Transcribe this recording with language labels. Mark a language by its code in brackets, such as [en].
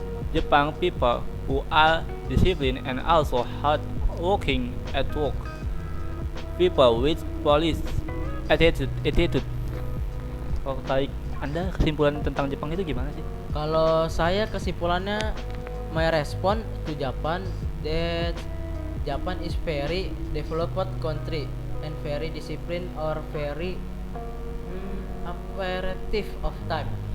[en] Japan people who are disciplined and also hard working at work. People with police attitude. [id] Kalau tarik Anda kesimpulan tentang Jepang itu gimana sih? Kalau saya kesimpulannya, [en] my response to Japan that Japan is very developed country and very disciplined or very appreciative of time.